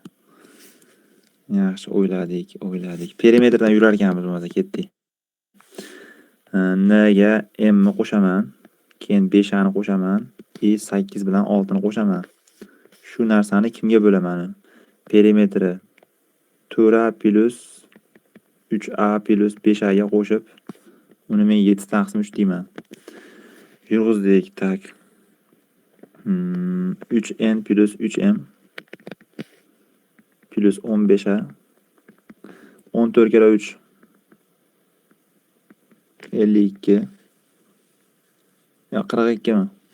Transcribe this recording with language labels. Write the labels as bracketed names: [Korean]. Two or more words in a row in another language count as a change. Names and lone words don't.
[Uzbek] Yaxshi o'yladik. Perimetrdan yurar ekanmiz, bo'lmasa ketdik. N ga m ni qo'shaman, keyin 5a ni qo'shaman, 8 bilan 6 ni qo'shaman. Shu narsani kimga bo'laman? Perimetri 4a plus 3a plus 5a ga qo'shib, uni men 7 taqsim 3 deyman. Yurg'izdik, tak. 3n plus 3m plus 15a 14 kere 3 52 ya 42 mi?